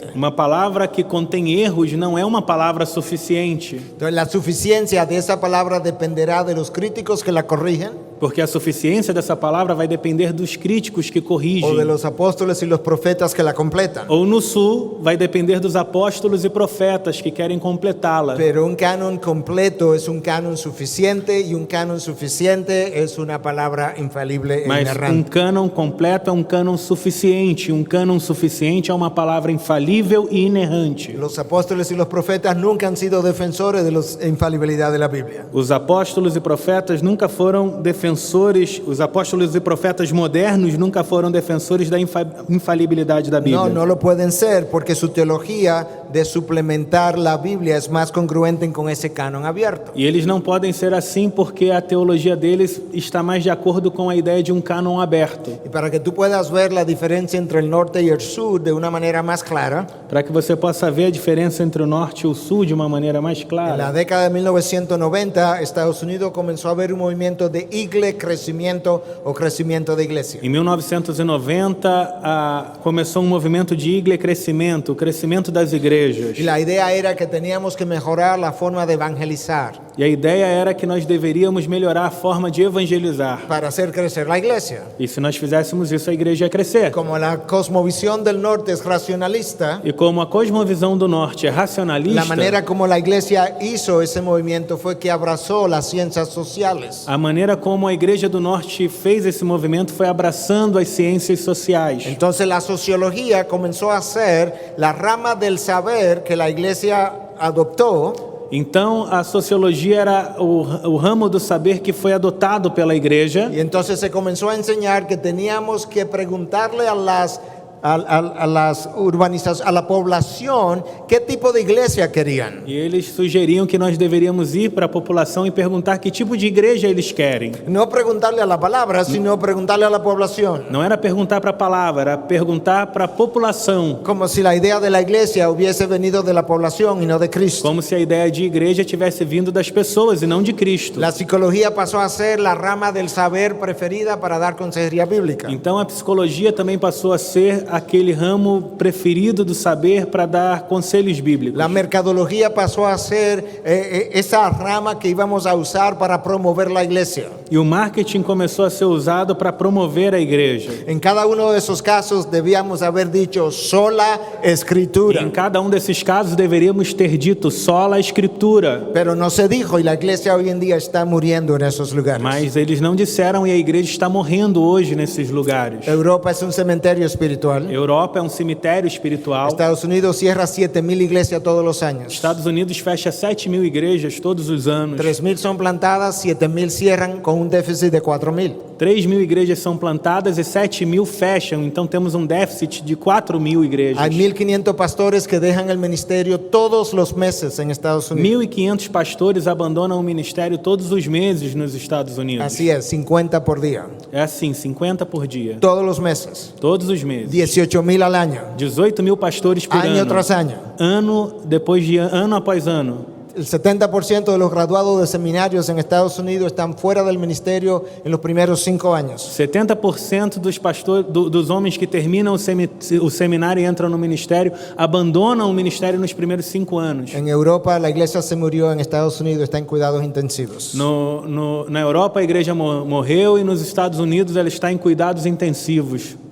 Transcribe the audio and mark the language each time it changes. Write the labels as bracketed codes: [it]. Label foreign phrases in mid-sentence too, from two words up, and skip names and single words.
[pt] Uma palavra que contém erros não é uma palavra suficiente, [es] Entonces la suficiencia de esa palabra dependerá de los críticos que la corrigen [pt] porque a suficiência dessa palavra vai depender dos críticos que [es] o de [pt] corrigem. [es] los apóstoles y los profetas que la completan. [pt] Ou no sul vai depender dos apóstolos e profetas que querem completá-la. [es] Pero un canon completo es un canon suficiente y un canon suficiente es una palabra infalible e [pt] Mas [es] inerrante. [pt] cânon completo é um cânon suficiente. Um cânon suficiente é uma palavra infalível e inerrante. [es] Los apóstoles y los profetas nunca han sido defensores de la infalibilidad de la Biblia. [pt] Os apóstolos e profetas nunca foram defensores, os apóstolos e profetas modernos nunca foram defensores da infalibilidade da Bíblia. [es] No lo pueden ser porque su teología de suplementar la Biblia es más congruente con ese canon abierto. [pt] E eles não podem ser assim porque a teologia deles está mais de acordo com a ideia de um cânon aberto. [es] Y para que tú puedas ver la diferencia entre el norte y el sur de una manera más clara, [pt] Para que você possa ver a diferença entre o norte e o sul de uma maneira mais [es] en la [pt] clara. [es] década de 1990, Estados Unidos comenzó a haber un movimiento de crecimiento o crecimiento de iglesia. [pt] Em 1990, começou um movimento de igreja crescimento, o crescimento das igrejas. [es] Y la idea era que teníamos que mejorar la forma de evangelizar [pt] E a ideia era que nós deveríamos melhorar a forma de evangelizar. [es] para hacer crecer la iglesia. [pt] E se nós fizéssemos isso, a igreja ia crescer. [es] Como la cosmovisión del norte es racionalista, [pt] E como a cosmovisão do norte é racionalista, [es] la manera como la iglesia hizo ese movimiento fue que abrazó las ciencias sociales. [pt] a maneira como a igreja do norte fez esse movimento foi abraçando as ciências sociais. [es] Entonces la sociología comenzó a ser la rama del saber que la iglesia adoptó, [pt] Então, a sociologia era o ramo do saber que foi adotado pela igreja. [es] y entonces se comenzó a enseñar que teníamos que preguntarle a las urbanizaciones, a la población, qué tipo de iglesia querían. [pt] E eles sugeriam que nós deveríamos ir para a população e perguntar que tipo de igreja eles querem. [es] No preguntarle a la palabra, sino preguntarle a la población. [pt] Não era perguntar para a palavra, era perguntar para a população. [es] Como si la idea de la iglesia hubiese venido de la población y no de Cristo. [pt] Como se a ideia de igreja tivesse vindo das pessoas e não de Cristo. [es] La psicología pasó a ser la rama del saber preferida para dar consejería bíblica. [pt] Então a psicologia também passou a ser aquele ramo preferido do saber para dar conselhos bíblicos. [es] La mercadología pasó a ser esa rama que íbamos a usar para promover la iglesia. [pt] E o marketing começou a ser usado para promover a igreja. [es] En cada uno de esos casos debíamos haber dicho sola [pt] E [es] escritura. [pt] em cada um desses casos deveríamos ter dito sola a escritura. [es] Pero no se dijo y la iglesia hoy en día está muriendo en esos lugares. Mas eles não disseram e a igreja está morrendo hoje nesses lugares. Europa es un cementerio espiritual. espiritual. [pt] Europa é um cemitério espiritual. [es] Estados Unidos cierra 7,000 iglesias todos los años. [pt] Estados Unidos fecha 7.000 igrejas todos os anos. [es] 3,000 son plantadas, 7,000 cierran con un déficit de 4,000. [pt] 3.000 igrejas são plantadas e 7.000 fecham, então temos um déficit de 4.000 igrejas. [es] Hay 1,500 pastores que dejan el ministerio todos los meses en Estados Unidos. [pt] 1.500 pastores abandonam o ministério todos os meses nos Estados Unidos. [es] Así es, 50 por día. [pt] É assim, 50 por dia. [es] Todos los meses. [pt] Todos os meses. [es] 18,000 al año. [pt] 18.000 pastores por [es] Año [pt] ano. [es] tras año. [pt] Ano após ano. [es] El 70% de los graduados de seminarios en Estados Unidos están fuera del ministerio en los primeros 5 años. [pt] 70% dos pastores, dos homens que terminam o seminário e entram no ministério abandonam o ministério nos primeiros 5 anos. [es] En Europa la iglesia se murió, en Estados Unidos está en cuidados intensivos. [pt] Na Europa a igreja morreu e nos Estados Unidos ela está em cuidados intensivos.